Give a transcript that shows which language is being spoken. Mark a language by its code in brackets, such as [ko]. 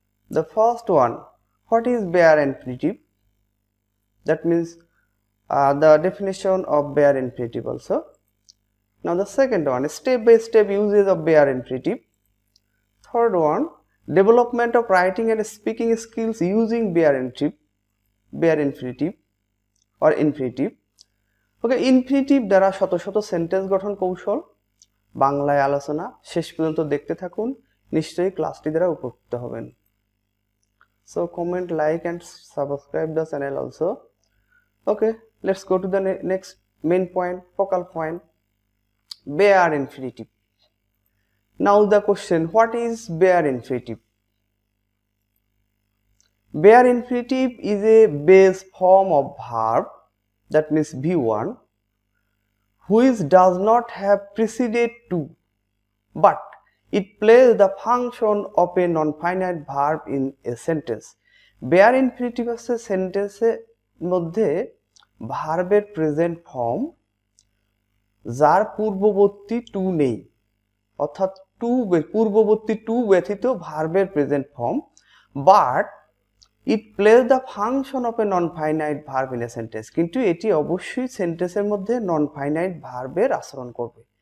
[en] The first one, what is bare infinitive? That means the definition of bare infinitive also. Now the second one, step-by-step uses of bare infinitive. Third one, development of writing and speaking skills using bare infinitive or infinitive. [bn] Okay, infinitive দ্বারা শত শত sentence গঠন কৌশল বাংলায় আলোচনা শেষ পর্যন্ত দেখতে থাকুন, নিশ্চয়ই ক্লাসটি দ্বারা উপকৃত হবেন। [en] So comment, like and subscribe the channel also. Okay, let's go to the next main point, focal point, bare infinitive. Now the question, what is bare infinitive? Bare infinitive is a base form of verb, that means V1, which does not have preceded to, but it plays the function of a non-finite verb in a sentence. [bn] Bare infinitive আছে সেন্টেন্সের মধ্যে ভার্বের present form যার পূর্ববর্তী two নেই, অর্থাৎ পূর্ববর্তী two ব্যতীত ভার্বের present form, [en] but it plays the function of a non finite verb in a sentence, [bn] কিন্তু এটি অবশ্যই সেন্টেন্সের মধ্যে নন ফাইনাইট ভার্বের আচরণ করবে।